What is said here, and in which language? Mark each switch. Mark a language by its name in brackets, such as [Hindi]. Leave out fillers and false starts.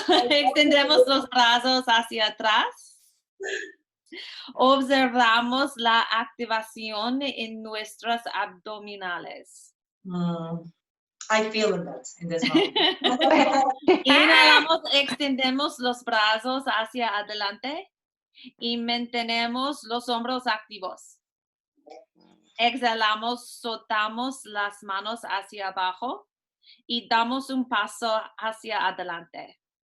[Spanish] Extendemos los brazos hacia atrás. Observamos la activación en nuestros abdominales. [English] I feel that in this moment. [Spanish] Inhalamos, extendemos los brazos hacia adelante y mantenemos los hombros activos. Exhalamos, soltamos las manos hacia abajo y damos un paso hacia adelante.